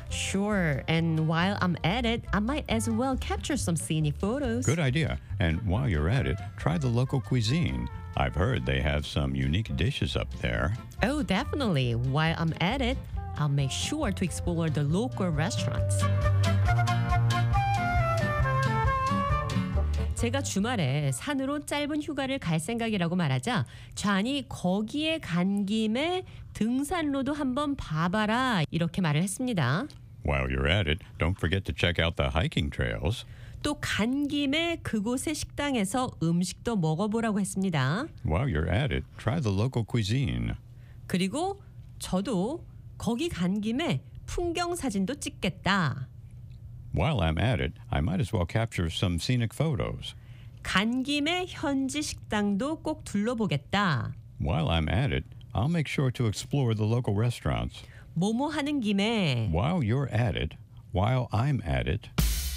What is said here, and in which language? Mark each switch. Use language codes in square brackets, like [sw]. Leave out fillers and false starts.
[en] Sure, and while I'm at it, I might as well capture some scenic photos. Good idea. And while you're at it, try the local cuisine. I've heard they have some unique dishes up there. Oh, definitely. While I'm at it, I'll make sure to explore the local restaurants. [ko] 제가 주말에 산으로 짧은 휴가를 갈 생각이라고 말하자 존이 거기에 간 김에 등산로도 한번 봐봐라 이렇게 말을 했습니다. [en] While you're at it, don't forget to check out the hiking trails. [ko] 또 간 김에 그곳의 식당에서 음식도 먹어보라고 했습니다. [en] While you're at it, try the local cuisine. [ko] 그리고 저도 거기 간 김에 풍경 사진도 찍겠다. [en] While I'm at it, I might as well capture some scenic photos. [ko] 간 김에 현지 식당도 꼭 둘러보겠다. [en] While I'm at it, I'll make sure to explore the local restaurants. [ko] 뭐뭐 하는 김에 [en] While you're at it, while I'm at it.